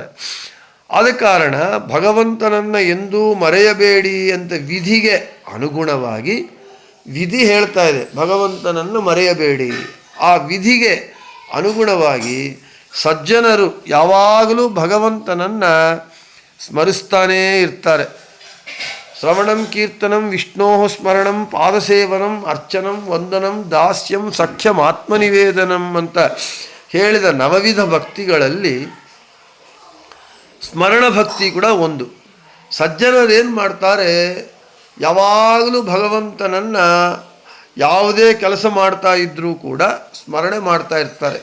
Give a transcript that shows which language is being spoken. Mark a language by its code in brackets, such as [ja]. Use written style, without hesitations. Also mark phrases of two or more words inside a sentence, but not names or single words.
[kn] ಆದ ಕಾರಣ ಭಗವಂತನನ್ನು ಎಂದೂ ಮರೆಯಬೇಡಿ ಅಂತ ವಿಧಿಗೆ ಅನುಗುಣವಾಗಿ ವಿಧಿ ಹೇಳ್ತಾ ಇದೆ, ಭಗವಂತನನ್ನು ಮರೆಯಬೇಡಿ. ಆ ವಿಧಿಗೆ ಅನುಗುಣವಾಗಿ ಸಜ್ಜನರು ಯಾವಾಗಲೂ ಭಗವಂತನನ್ನು ಸ್ಮರಿಸ್ತಾನೇ ಇರ್ತಾರೆ. [sa] ಶ್ರವಣಂ ಕೀರ್ತನಂ ವಿಷ್ಣೋ ಸ್ಮರಣಂ ಪಾದಸೇವನಂ ಅರ್ಚನಂ ವಂದನಂ ದಾಸ್ಯಂ ಸಖ್ಯಂ ಆತ್ಮನಿವೇದನಂ [kn] ಅಂತ ಹೇಳಿದ ನವವಿಧ ಭಕ್ತಿಗಳಲ್ಲಿ ಸ್ಮರಣ ಭಕ್ತಿ ಕೂಡ ಒಂದು. ಸಜ್ಜನರೇನು ಮಾಡ್ತಾರೆ? ಯಾವಾಗಲೂ ಭಗವಂತನನ್ನು ಯಾವುದೇ ಕೆಲಸ ಮಾಡ್ತಾ ಇದ್ದರೂ ಕೂಡ ಸ್ಮರಣೆ ಮಾಡ್ತಾ ಇರ್ತಾರೆ.